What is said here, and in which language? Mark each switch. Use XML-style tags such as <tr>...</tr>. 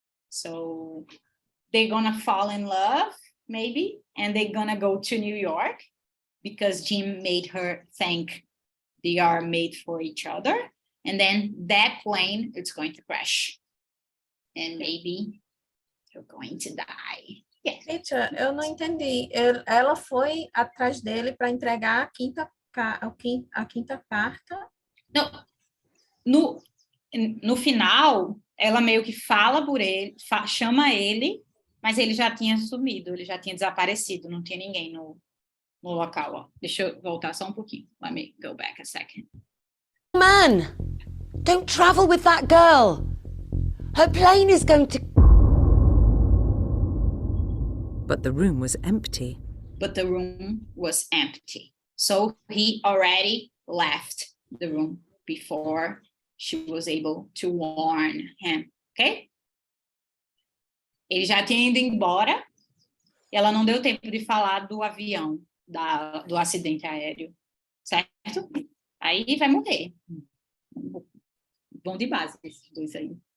<en>So they're gonna fall in love, maybe, and they're gonna go to New York because Jim made her think they are made for each other. And then that plane, it's going to crash. And maybe You're going to die. Yes.</en> <pt>Teacher, eu não entendi. Ela foi atrás dele para entregar a quinta carta. Não, no final, ela meio que fala por ele, chama ele, mas ele já tinha sumido, ele já tinha desaparecido, não tinha ninguém no local. Ó. Deixa eu voltar só um pouquinho.</pt> <en>Let me go back a second. Man, don't travel with that girl. Her plane is going to... But the room was empty. But the room was empty. So he already left the room before she was able to warn him, ok?</en> <pt>Ele já tinha ido embora e ela não deu tempo de falar do avião, do acidente aéreo, certo? Aí vai morrer. Bom de base esses dois aí.</pt>